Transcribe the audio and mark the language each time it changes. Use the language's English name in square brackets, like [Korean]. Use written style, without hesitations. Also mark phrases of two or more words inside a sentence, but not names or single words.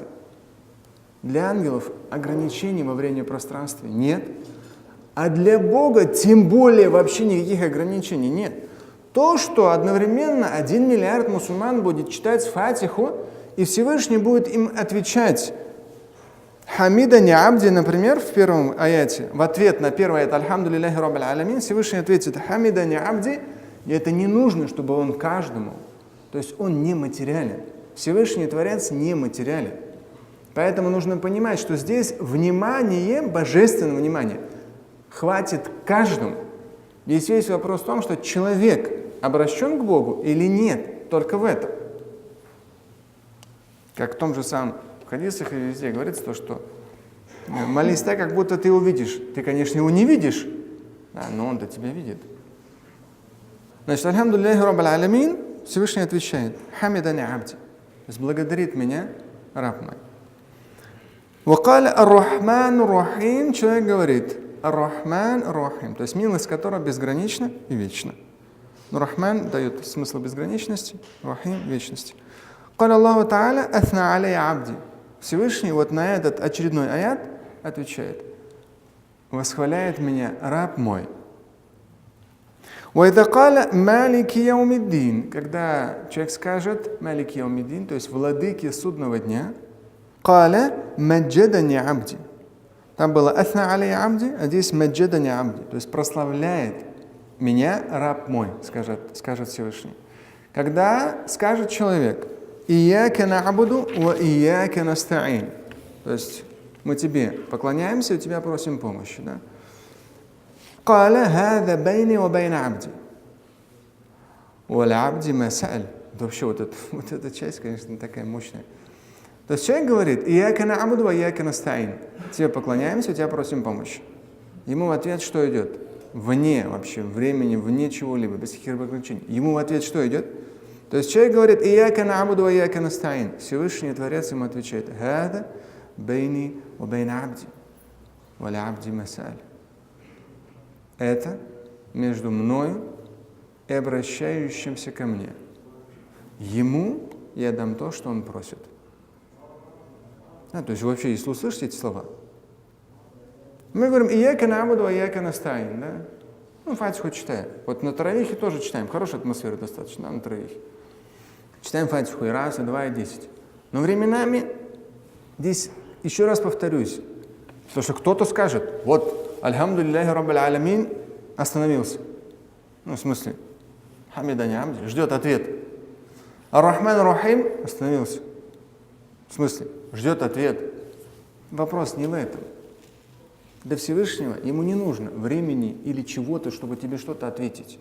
[Russian] Для ангелов ограничений во времени и пространстве нет, а для Бога тем более вообще никаких ограничений нет. То, что одновременно 1 миллиард мусульман будет читать Фатиху, и Всевышний будет им отвечать. [Arabic] حمدني عبدي, [Russian] например, в первом аяте, в ответ на первый аят [Arabic] «الحمد لله رب العالمين», [Russian] Всевышний ответит [Arabic] «حمدني عبدي», [Russian] и это не нужно, чтобы он каждому. То есть он нематериален. Всевышний Творец нематериален. Поэтому нужно понимать, что здесь внимание, божественное внимание, хватит каждому. Здесь весь вопрос в том, что человек обращен к Богу или нет, только в этом. Как в том же самом хадисах и везде говорится то, что молись так, как будто ты его видишь. Ты, конечно, его не видишь, да, но он-то тебя видит. Значит, [Arabic] الحمد لله رب العالمين, [Russian] Всевышний отвечает, [Arabic] حمدني عبدي, [Russian] то есть благодарит меня раб мой. [Arabic] وقال الرحمن الرحيم, [Russian] человек говорит, [Arabic] الرحمن الرحيم, [Russian] то есть милость которого безгранична и вечна. Но Рахман дает смысл безграничности, Рахим вечности. [Arabic] قال الله تعالى أثنى علي عبدي. [Russian] Всевышний вот на этот очередной аят отвечает, восхваляет меня раб мой. [Arabic] وَإِذَا قَالَ مَالِكِ يَوْمِ الدِّينِ, [Russian] когда человек скажет [Arabic] مَالِكِ يَوْمِ الدِّينِ, [Russian] то есть владыки судного дня, [Arabic] قَالَ مَجَّدَنِي عَبْدِ. [Russian] Там было [Arabic] أَثْنَى عَلَيَّ عَبْدِ, [Russian] а здесь [Arabic] مَجَّدَنِي عَبْدِ, [Russian] то есть прославляет меня раб мой, скажет Всевышний. Когда скажет человек [Arabic] إِيَّاكَ نَعْبُدُ وَإِيَّاكَ نَسْتَعِينُ, [Russian] то есть мы тебе поклоняемся, у тебя просим помощи, да? [Arabic] قال هذا بيني وبين عبدي ولعبدي ما سأل. [Russian] Вообще вот эта часть, конечно, такая мощная. То есть человек говорит, [Arabic] إِيَّاكَ نَعْبُدُ وَإِيَّاكَ نَسْتَعِينُ, [Russian] тебе поклоняемся, у тебя просим помощи. Ему в ответ что идет? Вне вообще времени, вне чего-либо, без каких-либо ограничений. Ему в ответ что идет? То есть человек говорит, [Arabic] إِيَّاكَ نَعْبُدُ وَإِيَّاكَ نَسْتَعِينُ. [Russian] Всевышний Творец ему отвечает, [Arabic] هذا بيني وبين عبدي ولعبدي ما سأل. [Russian] Это между мною и обращающимся ко мне. Ему я дам то, что он просит. То есть вообще, если услышите эти слова, мы говорим [Arabic] «إياك نعبد وإياك نستعين», [Russian] да? Фатиху читаем. Вот на таравихе тоже читаем. Хорошая атмосфера достаточно, да, на таравихе. Читаем Фатиху и раз, и два, и 10. Но временами, здесь еще раз повторюсь, потому что кто-то скажет, вот, [Arabic] الحمد لله رب العالمين, [Russian] остановился. В смысле, [Arabic] حمدني عبدي, [Russian] ждет ответ. [Arabic] الرحمن الرحيم [Russian] остановился. В смысле, ждет ответ. Вопрос не в этом. Для Всевышнего ему не нужно времени или чего-то, чтобы тебе что-то ответить.